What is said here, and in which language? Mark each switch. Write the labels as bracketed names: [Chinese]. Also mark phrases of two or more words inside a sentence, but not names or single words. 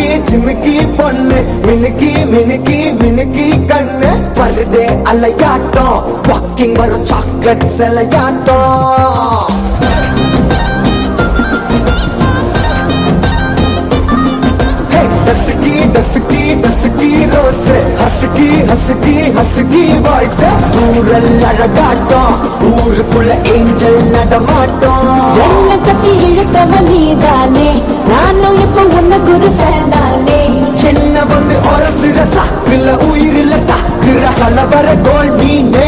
[Tamil] ஜிமிக்கி பொண்ணு மினுக்கி மினுக்கி மினுக்கி கண்ணு வருதே அலையாட்டம் வாக்கிங் வரும் சாக்லேட் சிலையாட்டம் [English] dusky dusky dusky rose husky husky husky voice [Tamil] ஊரல் அழகாட்டம் ஊருக்குள்ள ஏஞ்சல் நடமாட்டம் என்ன கட்டி இழுத்தவ நீதானே நானும் இப்ப உன்ன குரு ஃபேனானே என்ன வந்து ஒரசுற சாக்குல உயிரில தாக்குற கலவர கோல் மீனே